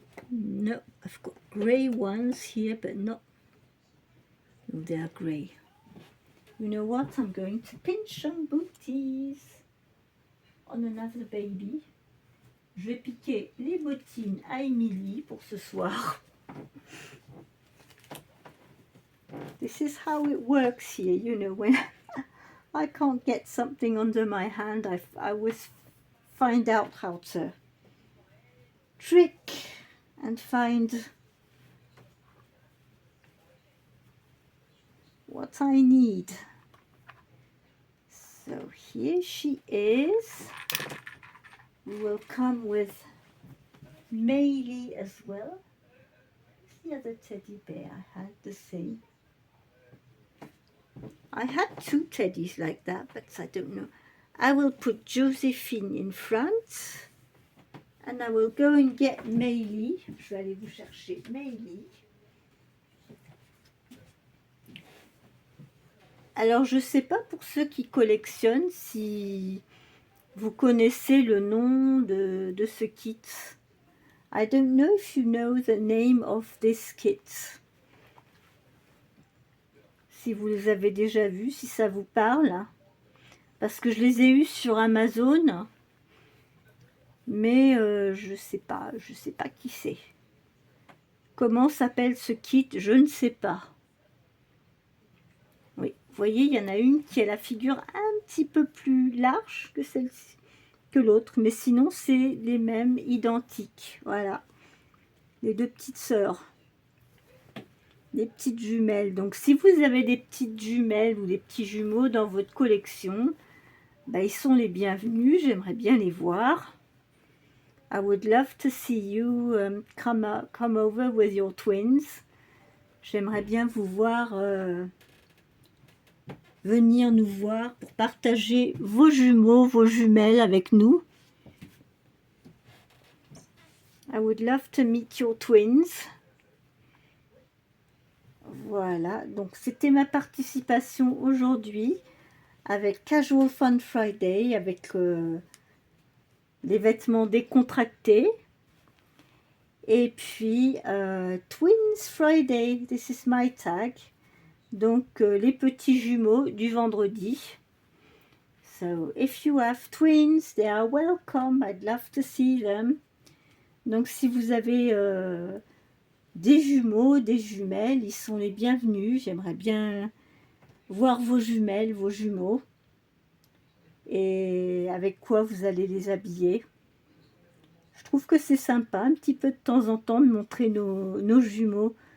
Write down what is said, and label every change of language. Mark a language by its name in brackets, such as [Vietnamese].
[English] No, I've got grey ones here, but not. No, they are grey. You know what? I'm going to pinch some booties on another baby. [French] Je vais piquer les bottines à Emily pour ce soir. [English] This is how it works here, you know, when I can't get something under my hand, I always find out how to trick and find what I need. So here she is. We will come with Mei Li as well. The other teddy bear I had the same. I had two teddies like that, but I don't know. I will put Joséphine in front. And I will go and get Mei Li. [French] Je vais aller vous chercher Mei Li. Alors, je ne sais pas pour ceux qui collectionnent si vous connaissez le nom de ce kit. [English] I don't know if you know the name of this kit. [French] Si vous les avez déjà vus, si ça vous parle. Parce que je les ai eus sur Amazon. Mais je sais pas qui c'est. Comment s'appelle ce kit? Je ne sais pas. Oui, vous voyez, il y en a une qui a la figure un petit peu plus large que celle-ci, que l'autre, mais sinon c'est les mêmes, identiques. Voilà, les deux petites sœurs, les petites jumelles. Donc si vous avez des petites jumelles ou des petits jumeaux dans votre collection, bah, ils sont les bienvenus. J'aimerais bien les voir. [English] I would love to see you come over with your twins. [French] J'aimerais bien vous voir, venir nous voir pour partager vos jumeaux, vos jumelles avec nous. [English] I would love to meet your twins. [French] Voilà, donc c'était ma participation aujourd'hui avec Casual Fun Friday, avec les vêtements décontractés. Et puis, Twins Friday, [English] this is my tag. [French] Donc, les petits jumeaux du vendredi. [English] So, if you have twins, they are welcome. I'd love to see them. [French] Donc, si vous avez des jumeaux, des jumelles, ils sont les bienvenus. J'aimerais bien voir vos jumelles, vos jumeaux. Et avec quoi vous allez les habiller. Je trouve que c'est sympa, un petit peu de temps en temps, de montrer nos jumeaux.